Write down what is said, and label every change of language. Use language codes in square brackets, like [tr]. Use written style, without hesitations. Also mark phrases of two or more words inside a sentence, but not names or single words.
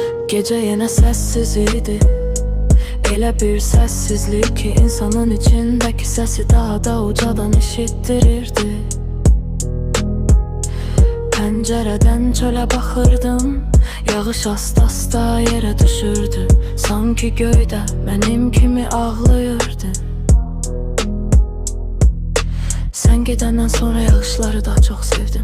[tr] Gece yine sessiz idi. [az] Elə bir sessizlik ki insanın içindeki sesi daha da ucadan eşittirirdi. Pəncərədən çölə baxırdım, yağış asta-asta yerə düşürdü. Sanki göydə mənim kimi ağlayırdı. Sən gedəndən sonra yağışları daha çox sevdim.